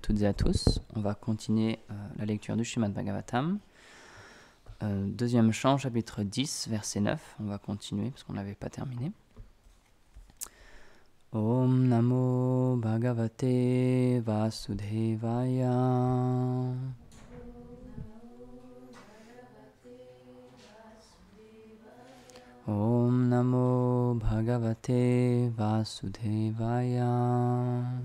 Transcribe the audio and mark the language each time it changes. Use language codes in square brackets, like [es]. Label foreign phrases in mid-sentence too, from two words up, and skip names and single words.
[fr] toutes et à tous. On va continuer la lecture du Srimad Bhagavatam. Deuxième chant, chapitre 10, verset 9. On va continuer parce qu'on n'avait pas terminé. [sa] ॐ नमो भगवते वासुदेवाय. ॐ नमो भगवते वासुदेवाय.